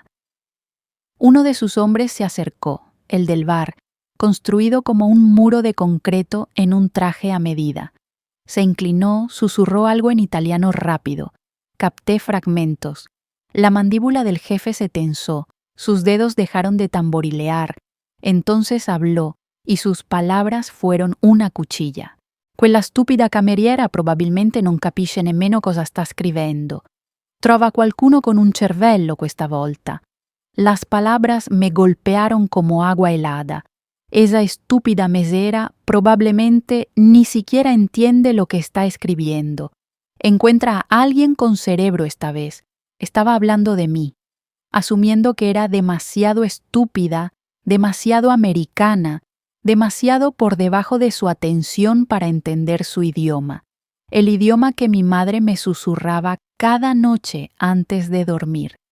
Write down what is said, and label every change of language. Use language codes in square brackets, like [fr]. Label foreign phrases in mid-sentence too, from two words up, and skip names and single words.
[es] Uno de sus hombres se acercó, el del bar, construido como un muro de concreto en un traje a medida. Se inclinó, susurró algo en italiano rápido. capté fragmentos. La mandíbula del jefe se tensó, sus dedos dejaron de tamborilear. Entonces habló, y sus palabras fueron una cuchilla. [it] Quella stupida cameriera probabilmente non capisce nemmeno cosa sta scrivendo. Trova qualcuno con un cervello questa volta. [es] Las palabras me golpearon como agua helada. Esa estúpida mesera probablemente ni siquiera entiende lo que está escribiendo. Encuentra a alguien con cerebro esta vez. Estaba hablando de mí, asumiendo que era demasiado estúpida, demasiado americana, demasiado por debajo de su atención para entender su idioma, el idioma que mi madre me susurraba cada noche antes de dormir.